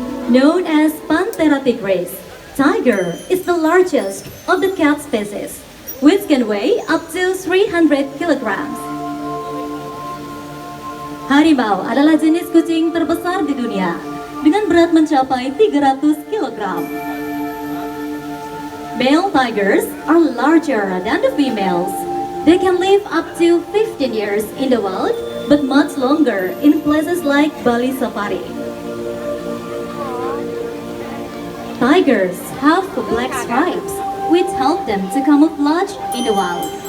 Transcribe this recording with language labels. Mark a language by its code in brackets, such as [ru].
[en] Known as Panthera tigris, tiger is the largest of the cat species, which can weigh up to 300 kilograms. [id] Harimau adalah jenis kucing terbesar di dunia dengan berat mencapai 300 kilogram. [en] Male tigers are larger than the females. They can live up to 15 years in the wild, but much longer in places like Bali Safari. Tigers have black stripes, which help them to camouflage in the wild.